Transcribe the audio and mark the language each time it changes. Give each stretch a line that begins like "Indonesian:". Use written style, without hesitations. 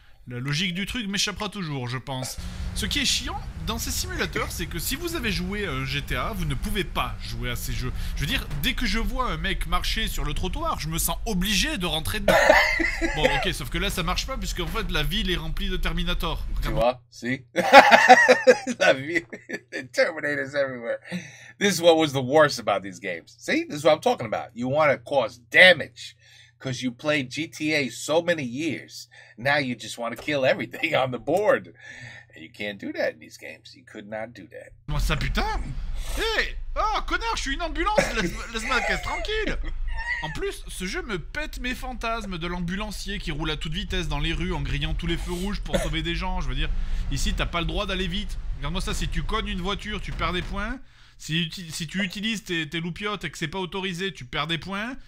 French: La logique du truc m'échappera toujours, je pense. Ce qui est chiant dans ces simulateurs, c'est que si vous avez joué à un GTA, vous ne pouvez pas jouer à ces jeux. Je veux dire, dès que je vois un mec marcher sur le trottoir, je me sens obligé de rentrer dedans. Bon, ok, sauf que là, ça marche pas, puisque en fait, la ville est remplie de Terminator. Tu vois,
English: see?
French: La ville,
English: Terminators everywhere. This is what was the worst about these games. See? This is what I'm talking about. You want to cause damage. Because you played GTA so many years. Now you just want to kill everything on the board. And you can't do that in these games. You could not do that.
French: Comment ça, putain? Hé! Oh, connard, je suis une ambulance! Laisse-moi la caisse tranquille! En plus, ce jeu me pète mes fantasmes de l'ambulancier qui roule à toute vitesse dans les rues en grillant tous les feux rouges pour sauver des gens. Je veux dire, ici, t'as pas le droit d'aller vite. Regarde-moi ça, si tu cognes une voiture, tu perds des points. Si tu utilises tes loupiottes et que c'est pas autorisé, tu perds des points.